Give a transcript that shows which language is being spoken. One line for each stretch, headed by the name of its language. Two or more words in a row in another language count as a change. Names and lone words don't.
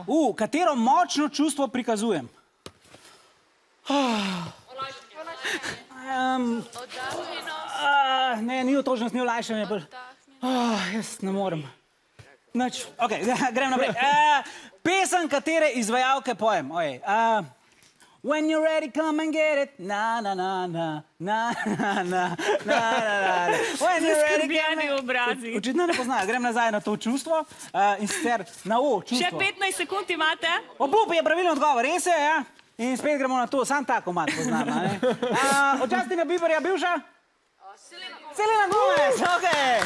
Slovenian: Katero močno čustvo prikazujem? Ne, ni otožnost, ni olajšanje. Jaz ne morem. Ok, grem naprej. Pesem, katere izvajalke pojem.
English: When you're ready, come and get it. Na, na, na, na, na, na, na, na, na. When you're ready,
Slovenian: Zaskrbljeni obrazi. Očitno ne poznajo. Grem nazaj na to čustvo. In sicer na čustvo. Še 15 sekund imate. Obup je pravilno odgovor, res je, ja? In spet gremo na to, sam tako mat poznam. Od Justina Bieberja bivša? Selena Gomez, okej.